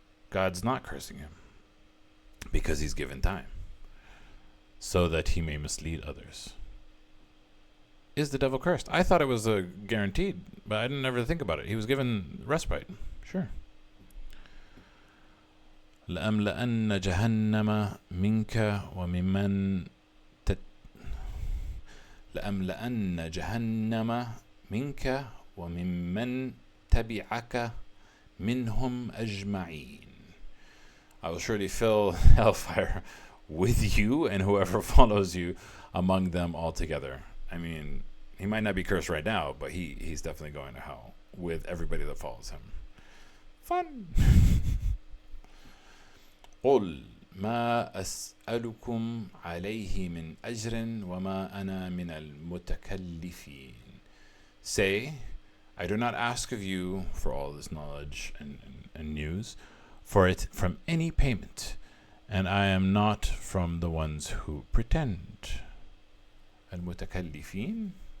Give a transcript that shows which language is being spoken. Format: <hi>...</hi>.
<en>God's not cursing him. Because he's given time. So that he may mislead others. Is the devil cursed? I thought it was guaranteed, but I didn't ever think about it. He was given respite. Sure.</en> <ar>لأملأن جهنم منك وممن لأملأن جهنم منك وممن تبعك منهم أجمعين.</ar> <en>I will surely fill hellfire with you and whoever follows you among them altogether. I mean, he might not be cursed right now, but he's definitely going to hell with everybody that follows him. Fun.</en> <ar>قل ما أسألكم عليه من أجر وما أنا من المتكلفين.</ar> <en>Say, I do not ask of you for all this knowledge and news, for it from any payment, and I am not from the ones who pretend.</en> <ar>المتكلفين?</ar>